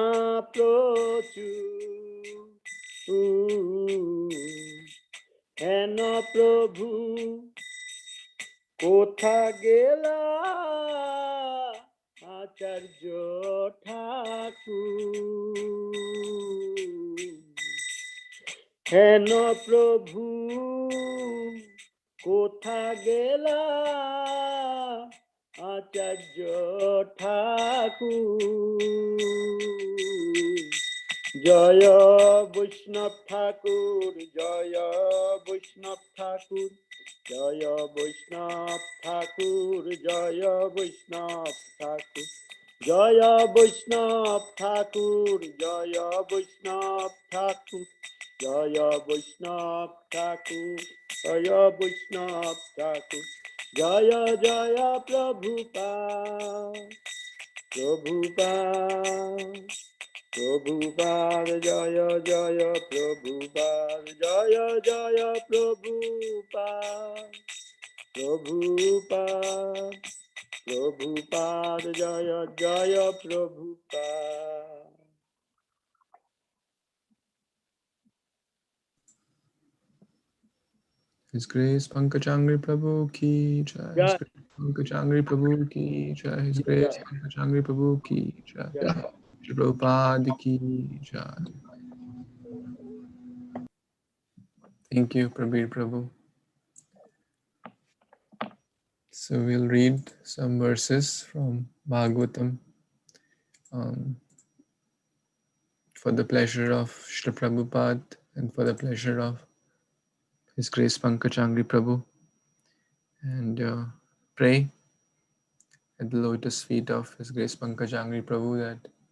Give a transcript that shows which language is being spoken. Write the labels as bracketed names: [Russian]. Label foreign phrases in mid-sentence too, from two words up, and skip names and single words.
[Bangla] প্রচুর হেন প্রভু কোথা গেলা আচার্য ঠাকুর হেন প্রভু কোথা গেলা আচার্য ঠাকুর জয় বৈষ্ণব ঠাকুর জয় বৈষ্ণব ঠাকুর জয় বৈষ্ণব ঠাকুর, জয় বৈষ্ণব ঠাকুর, জয় বৈষ্ণব ঠাকুর, জয় বৈষ্ণব ঠাকুর, জয় বৈষ্ণব ঠাকুর, জয় বৈষ্ণব ঠাকুর, জয় জয় প্রভুপাদ, প্রভুপাদ, প্রভুপাদ, জয় জয় প্রভুপাদ, জয় জয় প্রভুপাদ, প্রভুপাদ, প্রভুপাদ, জয় জয় প্রভুপাদ. [English] His Grace Pankajanghari [Hindi] प्रभु की जय. [English] His Jai, Grace Pankajanghari [Hindi] प्रभु की जय. [English] His Grace Jai, Pankajanghari [Hindi] प्रभु की जय. [English] Jai. Srila Prabhupada [Hindi] की जय. [English] Thank you, Prabir Prabhu. So we'll read some verses from Bhagavatam for the pleasure of Srila Prabhupada and for the pleasure of His Grace Pankajanghari Prabhu, and pray at the lotus feet of His Grace Pankajanghari Prabhu that